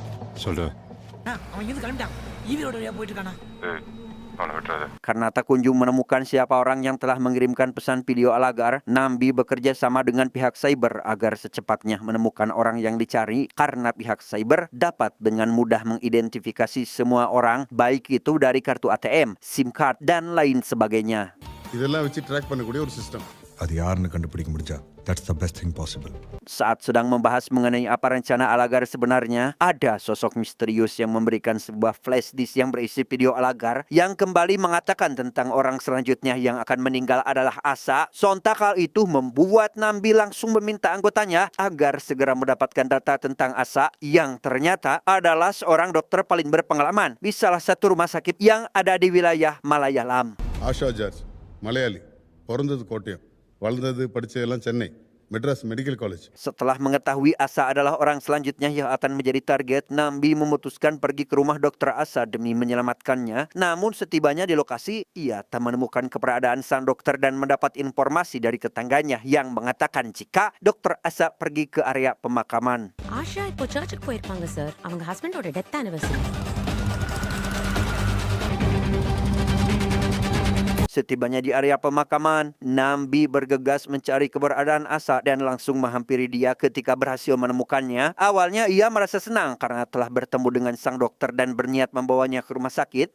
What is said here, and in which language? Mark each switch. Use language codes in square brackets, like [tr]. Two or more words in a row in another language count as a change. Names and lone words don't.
[id] Karena tak kunjung menemukan siapa orang yang telah mengirimkan pesan video Alagar, Nambi bekerja sama dengan pihak cyber agar secepatnya menemukan orang yang dicari karena pihak cyber dapat dengan mudah mengidentifikasi semua orang, baik itu dari kartu ATM, [en] SIM card, [id] dan lain sebagainya. [ta] இதெல்லாம் வச்சு ட்ராக் பண்ணக்கூடிய ஒரு சிஸ்டம். அது யாருன்னு கண்டுபிடிக்க முடிஞ்சா [en] that's the best thing possible. [id] Saat sedang membahas mengenai apa rencana Alagar sebenarnya, ada sosok misterius yang memberikan sebuah flash disk yang berisi video Alagar yang kembali mengatakan tentang orang selanjutnya yang akan meninggal adalah Asa. Sontak hal itu membuat Nambi langsung meminta anggotanya agar segera mendapatkan data tentang Asa yang ternyata adalah seorang dokter paling berpengalaman di salah satu rumah sakit yang ada di wilayah Malayalam. [ta] ஆஷா ஜார்ஜ் மலையாளி, பிறந்தது கோட்டயம், வளர்ந்தது படிச்சதெல்லாம் சென்னை மெட்ராஸ் மெடிக்கல் காலேஜ். [id] Setelah mengetahui Asa adalah orang selanjutnya yang akan menjadi target, Nambi memutuskan pergi ke rumah dokter Asa demi menyelamatkannya. Namun setibanya di lokasi, ia tak menemukan keberadaan sang dokter dan mendapat informasi dari tetangganya yang mengatakan jika dokter Asa pergi ke area pemakaman. [ta] ஆஷா இப்போ சர்ச்சுக்கு போயிருப்பாங்க சார். அவங்க [en] husband-ஓட death anniversary. [id] Setibanya di area pemakaman, Nambi bergegas mencari keberadaan Asa dan langsung menghampiri dia. Ketika berhasil menemukannya, awalnya ia merasa senang karena telah bertemu dengan sang dokter dan berniat membawanya ke rumah sakit.